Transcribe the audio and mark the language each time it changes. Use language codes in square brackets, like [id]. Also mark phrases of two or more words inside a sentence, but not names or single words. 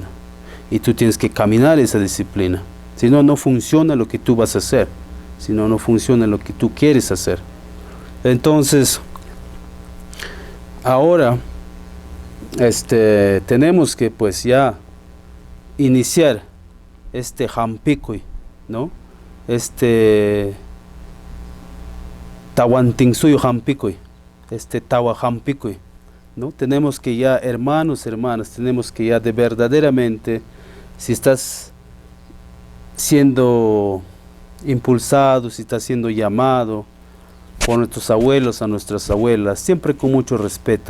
[es] Y tú tienes que caminar esa disciplina. Si no, no funciona lo que tú vas a hacer. Si no, no funciona lo que tú quieres hacer. Entonces, ahora tenemos que pues ya iniciar hampikuy, ¿no? [qu] Tawantinsuyo hampikuy, tawa hampikuy, [es] ¿no? Tenemos que ya, hermanos, hermanas, tenemos que ya de verdaderamente, si estás siendo impulsado, si estás siendo llamado por nuestros abuelos, a nuestras abuelas, siempre con mucho respeto.